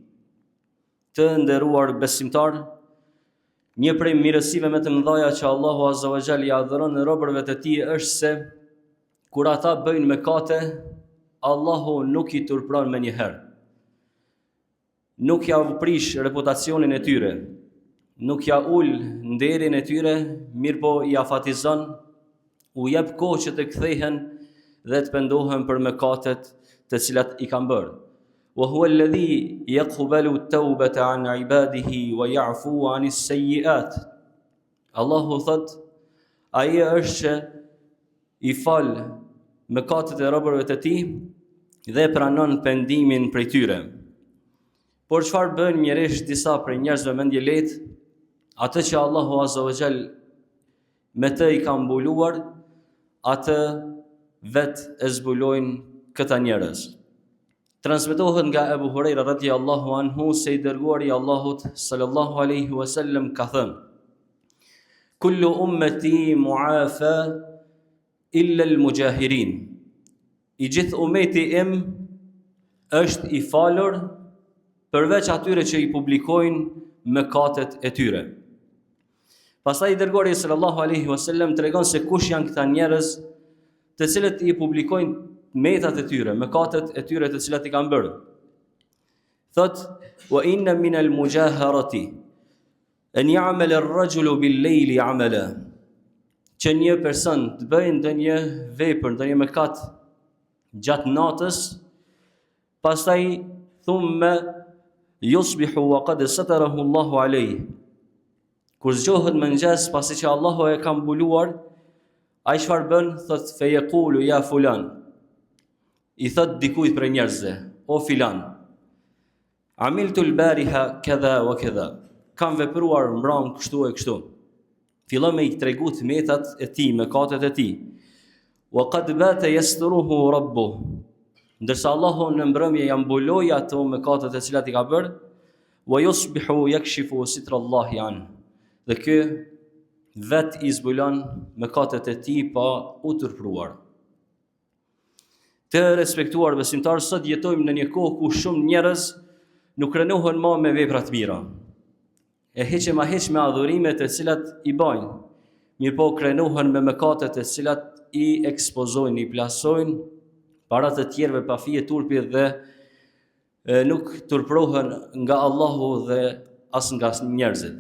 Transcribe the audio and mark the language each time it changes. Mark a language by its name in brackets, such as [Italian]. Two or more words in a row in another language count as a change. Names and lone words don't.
[Albanian] Të nderuar besimtar, një prej mirësive më të mëdha që Allahu [Arabic] عز وجل [Albanian] i adhuron robërve të tij është se kur ata bëjnë mëkate, Allahu nuk i turpron më njëherë. Nuk ja prish reputacionin e tyre, nuk ja ul nderin e tyre, mirëpo i afatizon, u jep kohë që të kthehen dhe të pendohen për mëkatet të cilat i kanë bërë. [Arabic] وهو الذي يقبل التوبة عن عباده ويعفو عن السيئات. [Albanian] Allahu thot, ai është që i fal mëkatet e robërve të tij dhe pranon pendimin prej tyre. Por çfarë bën mjeresh disa prej njerëzve mendje lehtë, atë që Allahu [Arabic] عز وجل [Albanian] me të i ka mbuluar, atë vetë e zbulojnë këta njerëz. Transmetohet nga Ebu Hurajra [Arabic] رضي الله عنه [Albanian] se i dërguari i Allahut [Arabic] صلى الله عليه وسلم [Albanian] ka thënë: [Arabic] كل أمتي معافى إلا المجاهرين. [Albanian] I gjithë ummeti im është i falur përveç atyre që i publikojnë mëkatet e tyre. Pastaj i dërguari [Arabic] صلى الله عليه وسلم [Albanian] tregon se kush janë këta njerëz të cilët i publikojnë metat e tyre, mëkatet e tyre të cilat i kanë bërë. Thot, [Arabic] وإن من المجاهرة أن يعمل الرجل بالليل عملا. [Albanian] Që një person të bëjë ndonjë vepër, ndonjë mëkat gjatë natës, pastaj [Arabic] ثم يصبح وقد ستره الله عليه. [Albanian] Kur zgjohet mëngjes pasi që Allahu e ka mbuluar, ai çfarë bën? [Arabic] Thot فيقول يا فلان. [Albanian] I thot dikujt për njerëzve, o filan. [Arabic] عملت البارحة كذا وكذا. [Albanian] Kam vepruar mbrëm kështu e kështu. Fillon me i tregu të metat e tij, mëkatet e tij. [Arabic] وقد بات يستره ربه. [Albanian] Ndërsa Allahu në mbrëmje ja mbuloi ato mëkatet e cilat i ka bërë, [Arabic] ويصبح يكشف ستر الله عن. [Albanian] Dhe ky vet i zbulon mëkatet e tij pa u turpruar. Të respektuar besimtar, sot jetojmë në një kohë ku shumë njerëz nuk rënohen më me vepra të mira. E heqe ma heq me adhurimet e cilat i bajnë, mirëpo krenohen me mëkatet e cilat i ekspozojnë, i plasojnë para të tjerëve pa fije turpi dhe nuk turprohen nga Allahu dhe as nga njerëzit.